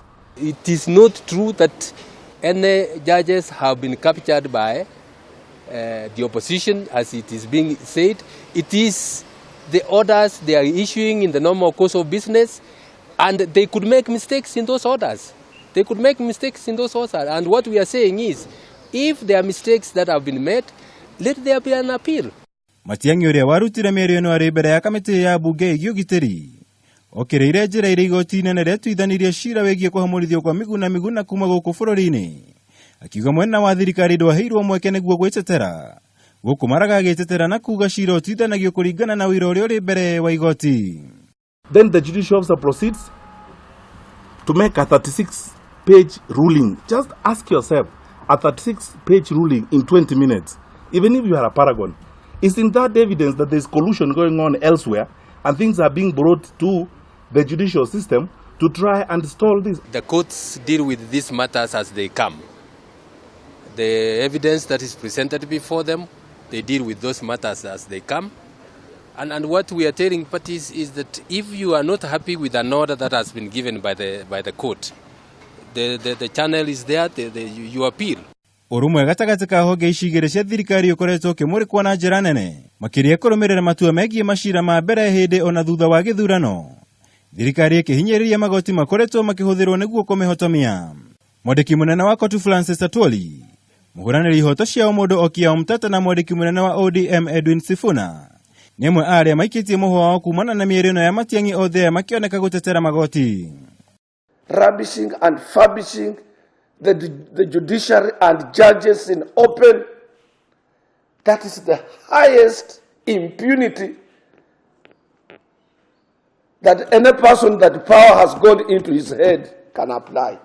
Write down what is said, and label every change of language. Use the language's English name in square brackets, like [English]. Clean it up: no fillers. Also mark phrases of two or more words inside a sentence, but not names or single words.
[English] It is not true that any judges have been captured by the opposition, as it is being said. It is the orders they are issuing in the normal course of business, and they could make mistakes in those orders. They could make mistakes in those orders. And what we are saying is, if there are mistakes that have been made, let there be an appeal. [Kikuyu] Matiang'i ũrĩa warutire mĩario ĩno arĩ mbere ya kamĩtĩ ya bunge ĩgiĩ ũgitĩri okĩrĩire njĩra irĩa igoti inene rĩatuithanirie cira wĩgiĩ kũhamũrithio kwa miguna kuma gũkũ bũrũri-inĩ, akiuga mwena wa thirikari ndwaheirwo mweke nĩguo gwĩtetera, gũkũ Maraga agĩtetera na kuga cira ũtuithanagio kũringana na wĩra ũrĩa ũrĩ mbere wa igoti. [English] Then the judicial officer proceeds to make a 36-page ruling. Just ask yourself, a 36-page ruling in 20 minutes, even if you are a paragon, isn't that evidence that there is collusion going on elsewhere and things are being brought to the judicial system to try and stall this? The courts deal with these matters as they come. The evidence that is presented before them, they deal with those matters as they come. And what we are telling parties is that if you are not happy with an order that has been given by the court, the channel is there, you appeal. [Kikuyu] Ũrũmwe gatagatĩ ka honge ici igĩrĩ cia thirikari ũkoretwo ũkĩmũrĩkwo na njĩra nene makĩria kũrũmĩrĩra matua megiĩ macira ma mbere hĩndĩ ona thutha wa gĩthurano. Thirikari ĩkĩhinyĩrĩria magoti makoretwo makĩhũthĩrwo nĩguo kũmĩhotomia. Mwandĩki mũnene wa kotu Francis Atwoli, mũhũranĩri ihoto cia ũmundu Okiya Omtata na mwandĩki mũnene wa ODM Edwin Sifuna nĩ amwe arĩa maikĩtie mũhwa wao kumana na mĩario ĩno ya Matiang'i othe makĩoneka gũtetera magoti. [English] Rubbishing and furbishing the judiciary and judges in open, that is the highest impunity that any person that power has gone into his head can apply.